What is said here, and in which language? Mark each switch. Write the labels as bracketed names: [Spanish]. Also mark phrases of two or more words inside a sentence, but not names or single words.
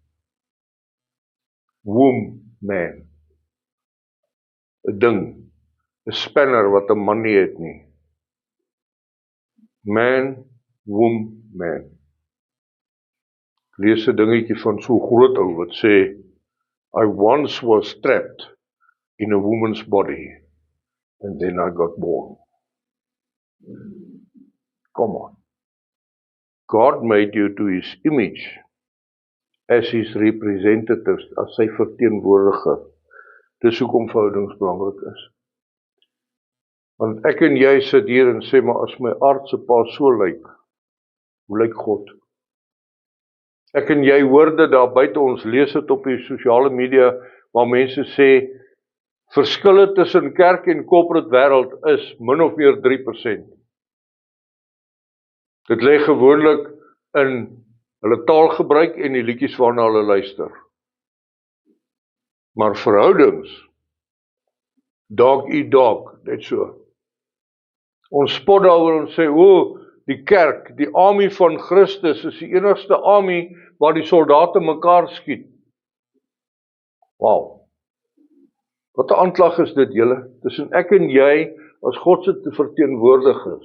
[English] Womb, man. [Afrikaans] 'n ding, 'n spanner wat 'n man nie het nie. [English] Man, womb, man. [Afrikaans] Ek lees 'n dingetjie van so groot ou wat sê, [English] I once was trapped in a woman's body, and then I got born. Come on. God made you to his image, as his representatives, [Afrikaans] as sy verteenwoordiger. Dis hoekom verhoudings belangrik is. Want ek en jy sit hier en sê, maar as my aardse pa so lyk, hoe lyk God? Ek en jy hoor dit daar buite, ons lees dit op die sosiale media, waar mense sê, verskille tussen kerk en corporate wêreld is min of meer 3%. Dit lê gewoonlik in hulle taalgebruik en die liedjies waarna hulle luister. Maar verhoudings, [English] dog eat dog, [Afrikaans] net so. Ons spot daaroor en sê, die kerk, die army van Christus is die enigste army waar die soldate mekaar skiet. [English] Wow. [Afrikaans] Wat 'n aanklag is dit, julle? Tussen ek en jy as God se verteenwoordigers.